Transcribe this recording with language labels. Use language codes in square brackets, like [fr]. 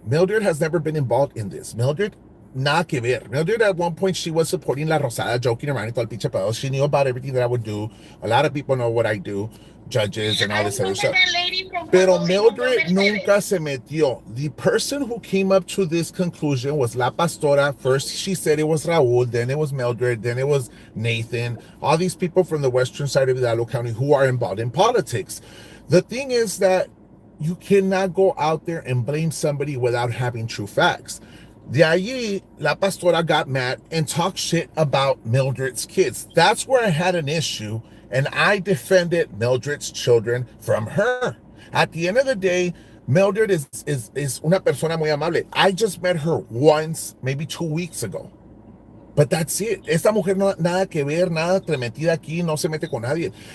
[en] Mildred has never been involved in this. Mildred, [es] nada que ver. [en] Mildred, at one point, she was supporting La Rosada, joking around and [es] todo el pinche pedo. [en] She knew about everything that I would do. A lot of people know what I do, judges and all this other stuff. [es] Pero Mildred nunca se metió. [en] The person who came up to this conclusion was La Pastora. First, she said it was Raul, then it was Mildred, then it was Nathan. All these people from the western side of Hidalgo County who are involved in politics. The thing is that you cannot go out there and blame somebody without having true facts. [es] De allí, [en] La Pastora got mad and talked shit about Mildred's kids. That's where I had an issue, and I defended Mildred's children from her. At the end of the day, Mildred is [es] una persona muy amable. [en] I just met her once, maybe 2 weeks ago. But that's it. [es] Esta mujer no nada que ver, nada metida aquí, no se mete con nadie.